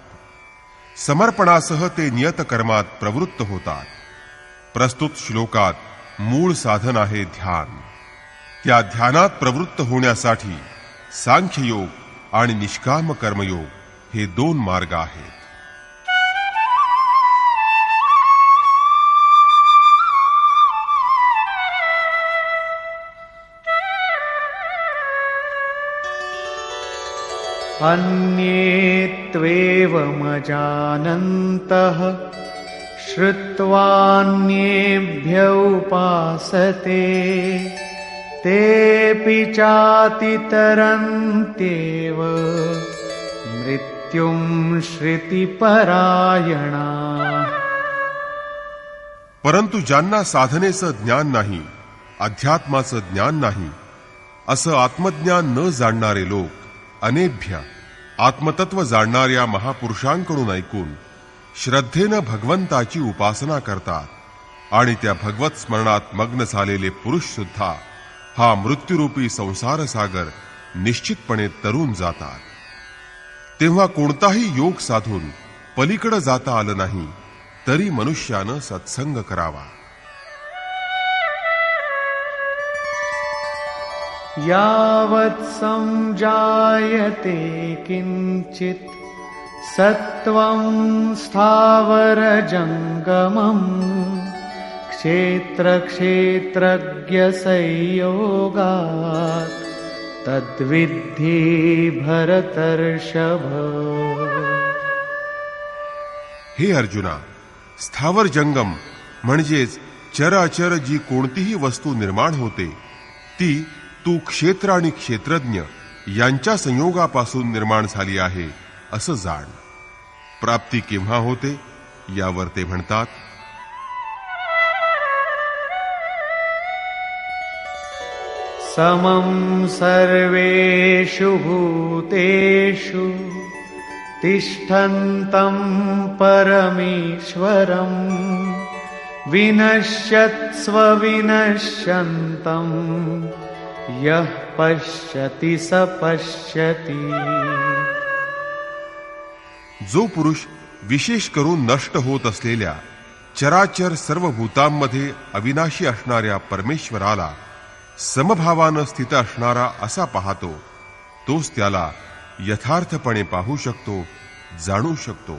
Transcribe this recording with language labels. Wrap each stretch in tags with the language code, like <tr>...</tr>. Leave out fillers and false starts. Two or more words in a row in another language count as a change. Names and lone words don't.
<mr>समर्पणासह ते नियत कर्मात प्रवृत्त होतात. प्रस्तुत श्लोकात मूळ साधन आहे ध्यान. त्या ध्यानात प्रवृत्त होण्यासाठी सांख्ययोग आणि निष्काम कर्मयोग हे दोन मार्ग आहेत.</mr> <sa>अन्ये त्वेवमजानन्तः श्रुत्वान्येभ्य उपासते तेऽपि चातितरन्त्येव मृत्युं श्रुतिपरायणा.</sa> <mr>परंतु ज्यांना साधनेचं ज्ञान नाही, अध्यात्माचं ज्ञान नाही, असं आत्मज्ञान न जाणणारे लोक अनेभ्य आत्मतत्व जाणणाऱ्या महापुरुषांकडून ऐकून श्रद्धेनं भगवंताची उपासना करतात आणि त्या भगवत स्मरणात मग्न झालेले पुरुष सुद्धा हा मृत्यूरूपी संसार सागर निश्चितपणे तरून जातात. तेव्हा कोणताही योग साधून पलीकडे जाता आलं नाही तरी मनुष्यानं सत्संग करावा.</mr> <sa>यावत् संजायते किंचित सत्वं स्थावरजंगमं क्षेत्रक्षेत्रज्ञ संयोगात् तद्विद्धि भरतर्षभ.</sa> <mr>हे अर्जुना, स्थावर जंगम म्हणजेच चराचर जी कोणतीही वस्तू निर्माण होते ती तू क्षेत्र आणि क्षेत्रज्ञ यांच्या संयोगापासून निर्माण झाली आहे असं जाण. प्राप्ती केव्हा होते यावर ते म्हणतात,</mr> <sa>समं सर्वेषु भूतेषु तिष्ठन्तं परमेश्वरं विनश्यत्स्व विनश्यन्तं यः पश्यति स पश्यति.</sa> <mr>जो पुरुष विशेष करून नष्ट होत असलेल्या चराचर सर्व भूतांमध्ये अविनाशी असणाऱ्या परमेश्वराला समभावानं स्थित असणारा असा पाहतो, तोच त्याला यथार्थपणे पाहू शकतो, जाणू शकतो.</mr>